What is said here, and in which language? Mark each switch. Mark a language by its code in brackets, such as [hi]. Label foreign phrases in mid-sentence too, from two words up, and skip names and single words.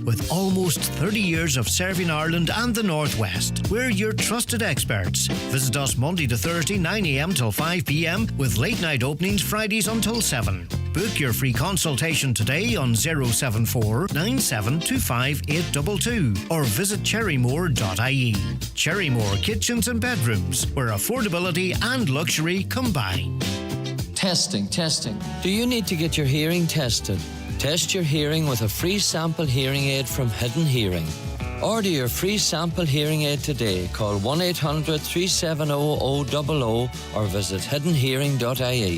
[en] With almost 30 years of serving Ireland and the North West, we're your trusted experts. Visit us Monday to Thursday 9am till 5pm with late night openings Fridays until 7. Book your free consultation today on 074 9725 822 or visit cherrymore.ie. Cherrymore Kitchens and Bedrooms, where affordability and luxury combine. Testing. Do you need to get your hearing tested? Test your hearing with a free sample hearing aid from Hidden Hearing. Order your free sample hearing aid today. Call 1-800-370-000 or visit hiddenhearing.ie.